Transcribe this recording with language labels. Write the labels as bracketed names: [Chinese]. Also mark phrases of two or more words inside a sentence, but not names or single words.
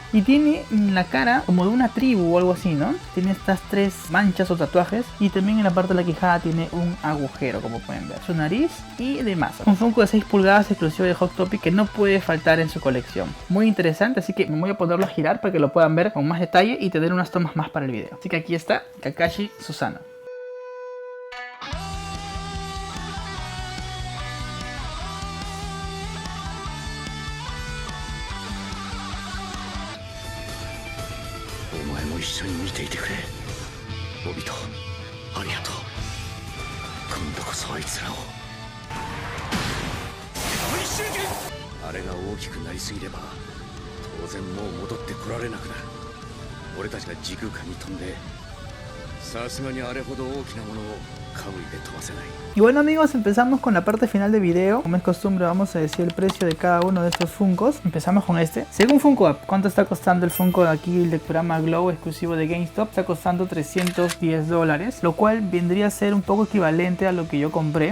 [Spanish] Y tiene la cara como de una tribu o algo así, ¿no? Tiene estas 3 manchas o tatuajes, y también en la parte de la quijada tiene un agujero, como pueden ver. Su nariz y demás. Un Funko de 6 pulgadas exclusivo de Hot Topic que no puede faltar en su colección. Muy interesante, así que me voy a ponerlo a girar para que lo puedan ver con más detalle y tener unas tomas más para el video. Así que aquí está Kakashi Susanoo. [Japanese] Obito, ありがとう。今度こそあいつらを。大集結。あれが大きくなりすぎれば、当然もう戻ってこられなくなる。俺たちが時空間に飛んで、さすがにあれほど大きなものをカムイで飛ばせない。 [Spanish] Y bueno amigos, empezamos con la parte final del video. Como es costumbre, vamos a decir el precio de cada uno de estos Funkos. Empezamos con este. Según Funko App, ¿cuánto está costando el Funko de aquí, el de Kurama Glow exclusivo de GameStop? Está costando $310, lo cual vendría a ser un poco equivalente a lo que yo compré.